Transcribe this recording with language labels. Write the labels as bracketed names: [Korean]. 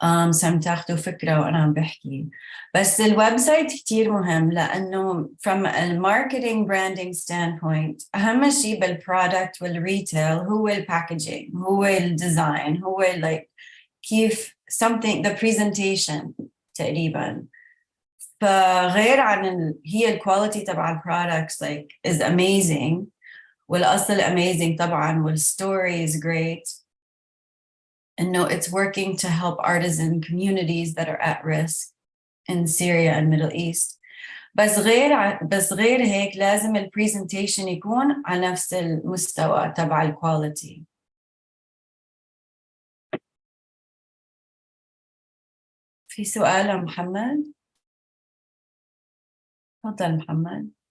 [Arabic] سام تاخدوا فكرة وأنا عم بحكي. بس الويب سايت كتير مهم، لأنه [English] from a marketing branding standpoint [Arabic] أهم شيء بالبرودكت والريتيل هو الباكجينج، هو الديزاين، هو كيف [English] something the presentation [Arabic] تقريبا. فغير عن هي الكواليتي تبع البرودكتس [English] is amazing، [Arabic] والأصل amazing طبعا، وال [English] story is great. No, it's working to help artisan communities that are at risk in Syria and Middle East. [Arabic] بس غير هيك لازم البرزنتيشن يكون على نفس المستوى تبع الكواليتي. في سؤال يا محمد؟ تفضل محمد.